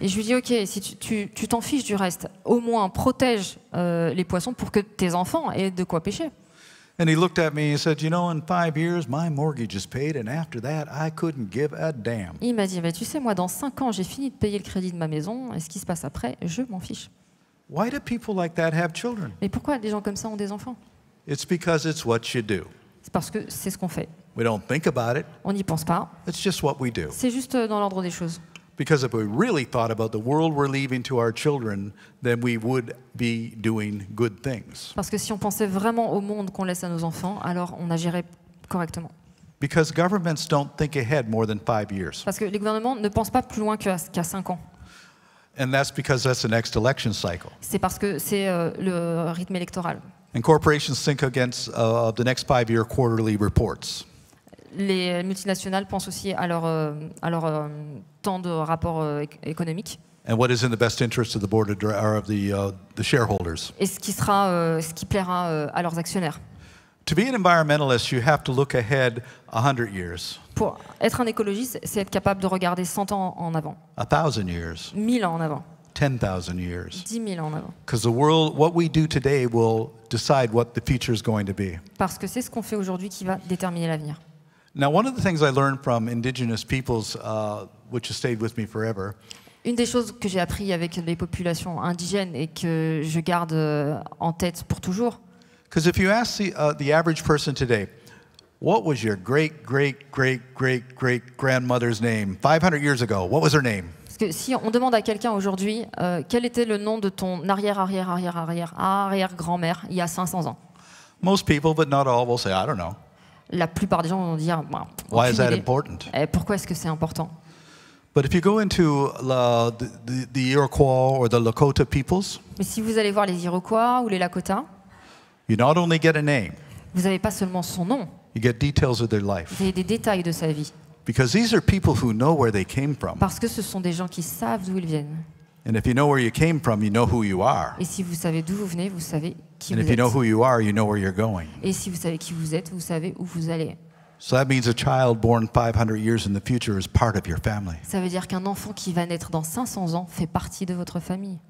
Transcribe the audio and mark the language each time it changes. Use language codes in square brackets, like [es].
[fr] Et je lui dis, OK, si tu t'en fiches du reste, au moins protège les poissons pour que tes enfants aient de quoi pêcher. [en] And he looked at me and said, you know, in 5 years, my mortgage is paid, and after that, I couldn't give a damn. [fr] Il m'a dit, bah, tu sais, moi, dans 5 ans, j'ai fini de payer le crédit de ma maison, et ce qui se passe après, je m'en fiche. [en] Why do people like that have children? [fr] Mais pourquoi des gens comme ça ont des enfants? [en] It's because it's what you do. [fr] C'est parce que c'est ce qu'on fait. [en] We don't think about it. [fr] On n'y pense pas. [en] It's just what we do. [fr] C'est juste dans l'ordre des choses. [en] Because if we really thought about the world we're leaving to our children, then we would be doing good things. [fr] Parce que si on pensait vraiment au monde qu'on laisse à nos enfants, alors on agirait correctement. [en] Because governments don't think ahead more than 5 years. [fr] Parce que les gouvernements ne pensent pas plus loin qu'à 5 ans. [en] And that's because that's the next election cycle. [fr] C'est parce que c'est le rythme électoral. [en] And corporations think against the next 5-year quarterly reports. [fr] Les multinationales pensent aussi à leur temps de rapport économique. [en] And what is in the best interest of the board of the shareholders. [fr] Et ce qui plaira à leurs actionnaires. [en] To be an environmentalist, you have to look ahead 100 years. [fr] Pour être un écologiste, c'est être capable de regarder 100 ans en avant. [en] 1,000 years. [fr] 1000 ans en avant. [en] 10,000 years. [fr] 10 000 ans en avant. [en] Because the world, what we do today will decide what the future is going to be. [fr] Parce que c'est ce qu'on fait aujourd'hui qui va déterminer l'avenir. [en] Now, one of the things I learned from indigenous peoples, which has stayed with me forever, [fr] Une des choses que j'ai appris avec les populations indigènes et que je garde en tête pour toujours, [en] because if you ask the average person today, what was your great-great-great-great-great-grandmother's name 500 years ago? What was her name? [fr] parce que si on demande à quelqu'un aujourd'hui quel était le nom de ton arrière-arrière-arrière-arrière-arrière-grand-mère il y a 500 ans, [en] Most people, but not all, will say, I don't know. [fr] la plupart des gens vont dire bah, [en] Why is [fr] aucune [en] that [fr] idée. [en] important? [fr] Pourquoi est-ce que c'est important? [en] But if you go into the Iroquois or the Lakota peoples, [fr] Mais si vous allez voir les Iroquois ou les Lakota, [en] you not only get a name, [fr] vous n'avez pas seulement son nom, [en] you get details of their life. [fr] vous avez des détails de sa vie. [en] Because these are people who know where they came from. [fr] Parce que ce sont des gens qui savent d'où ils viennent. [en] And if you know where you came from, you know who you are. [fr] Et si vous savez d'où vous venez, vous savez qui [en] And [fr] vous [en] if you know [fr] êtes. [en] who you are, you know where you're going. [fr] Et si vous savez qui vous êtes, vous savez où vous allez. [en] So that means a child born 500 years in the future is part of your family. [fr] Ça veut dire qu'un enfant qui va naître dans 500 ans fait partie de votre famille.